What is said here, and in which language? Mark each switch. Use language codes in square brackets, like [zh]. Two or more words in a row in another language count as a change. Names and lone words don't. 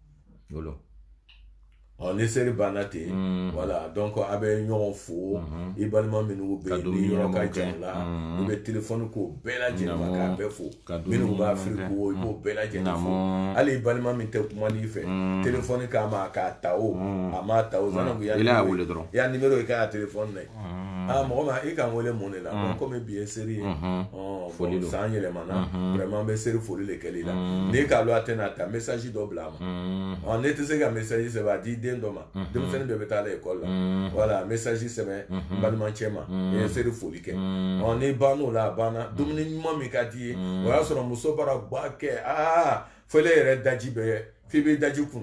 [bm] ni seri banna ten [fr] voilà donc [bm] a bɛ ɲɔgɔn fo i balima minnu bɛ yen ni yɔrɔ ka jan la i bɛ téléphone ko bɛɛ lajɛlen ma k'a bɛɛ fo minnu b'a Afrique wo i b'o bɛɛ lajɛlen fo hali i balima min tɛ kuma n'i fɛ téléphone k'a ma k'a ta o a ma ta o zanna ko ya numéro ye k'a téléphone na mɔgɔ ma i kan wele mun de la komi bi ye seri ye san yɛlɛmana vraiment bɛ seri foli de kɛli la n'i k'a lɔ a tɛna ta message dɔ bila ma ne tɛ se ka message sɛbɛn a di den dɔ ma denmisɛnnin dɔ bɛ taa l'école la voilà message sɛbɛn balimacɛ ma i ye seri foli kɛ ni ban'o la a banna dumuni ɲuman min ka di ye o y'a sɔrɔ muso bara ba kɛ fɔle yɛrɛ daji bɛ f'i bɛ daji kunu